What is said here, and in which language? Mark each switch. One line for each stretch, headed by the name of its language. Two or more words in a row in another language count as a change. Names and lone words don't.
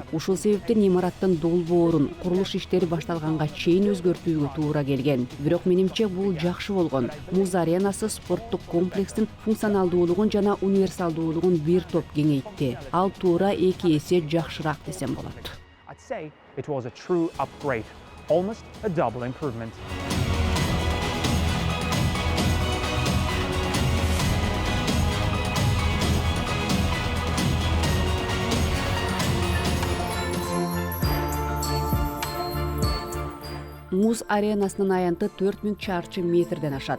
Kyrgyz: Ушул себептен имараттын долбоорун курулуш иштери башталганга чейин өзгөртүүгө туура келген. Бирок менимче бул жакшы болгон. Муз аренасы спорттук комплекстин функционалдуулугун жана универсалдуулугун бир топ кеңейтти. Ал туура 2 эсе жакшыраак десем болот.
English: I'd say it was a true upgrade, almost a double improvement.
Kyrgyz: Муз аренасынын аянты 4000 чарчы метрден ашат.